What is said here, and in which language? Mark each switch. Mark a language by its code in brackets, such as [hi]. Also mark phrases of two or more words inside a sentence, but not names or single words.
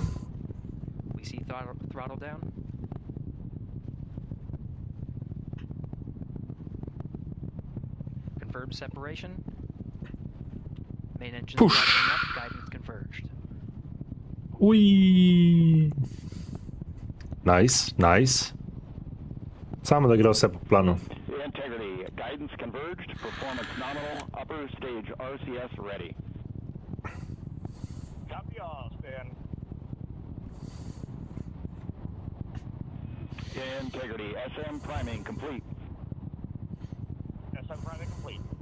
[en] We see throttle down. Confirmed separation. Main engine throttling up, guidance converged. Ui. Nice, nice. [sl] Samo da gre vse po planu. [en] Integrity, guidance converged, performance nominal, upper stage RCS ready. Copy all, Stan. Integrity, SM priming complete. SM priming complete.